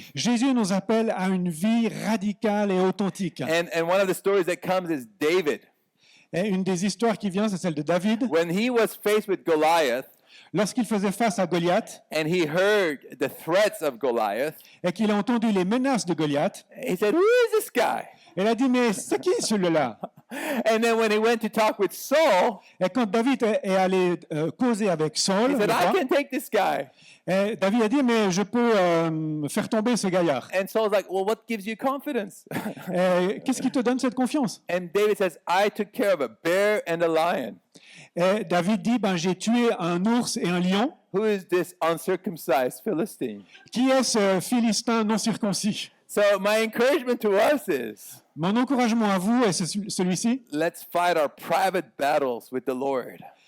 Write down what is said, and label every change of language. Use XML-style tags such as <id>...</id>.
<fr>Jésus nous appelle à une vie radicale et authentique.</fr> <en>And one of the stories that comes is David.</en> <fr>Et une des histoires qui vient, c'est celle de David.</fr> <en>When he was faced with Goliath</en> <fr>Lorsqu'il faisait face à Goliath</fr> <en>and he heard the threats of Goliath,</en> <fr>et qu'il a entendu les menaces de Goliath,</fr> <en>he said, "Who is this guy?"</en> <fr>il a dit, mais c'est qui celui-là?</fr> <en>And then when he went to talk with Saul,</en> <fr>Et quand David est allé causer avec Saul,</fr> <en>he said,</en> <fr>le</fr> <en>"I</en> <fr>roi,</fr> <en>can take this guy."</en> <fr>et David a dit, mais je peux faire tomber ce gaillard.</fr> <en>And Saul's like, "Well, what gives you confidence?"</en> <fr>Et qu'est-ce qui te donne cette confiance?</fr> <en>And David says, "I took care of a bear and a lion.</en> <fr>Et David dit, ben, j'ai tué un ours et un lion.</fr> <en>Who is this uncircumcised Philistine?"</en> <fr>Qui est ce Philistin non circoncis?</fr> <en>So my encouragement to us is,</en> <fr>Mon encouragement à vous est celui-ci.</fr> <en>let's fight our private battles with the Lord.</en>